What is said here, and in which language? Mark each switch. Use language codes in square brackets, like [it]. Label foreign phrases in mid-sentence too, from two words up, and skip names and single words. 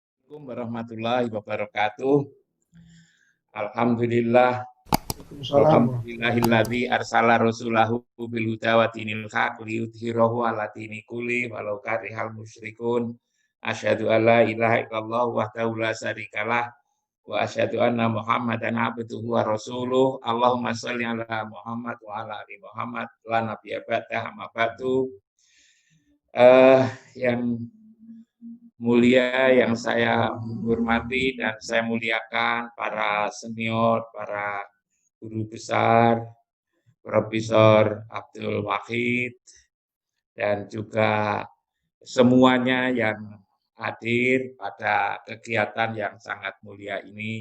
[ar] السلام عليكم ورحمة الله وبركاته. Alhamdulillah, وعليكم السلام ورحمة الله alhamdulillahilladzi wabarakatuh. أرسل رسوله بالهدى ودين الحق ليظهره على الدين كله ولو كره المشركون. أشهد أن لا إله إلا الله وحده لا شريك له وأشهد أن محمدا عبده ورسوله. اللهم صل على محمد وعلى آل محمد لا نبي بعد أما بعد. [id] Eh yang mulia yang saya hormati dan saya muliakan para senior, para guru besar, Profesor Abdul Wahid, dan juga semuanya yang hadir pada kegiatan yang sangat mulia ini.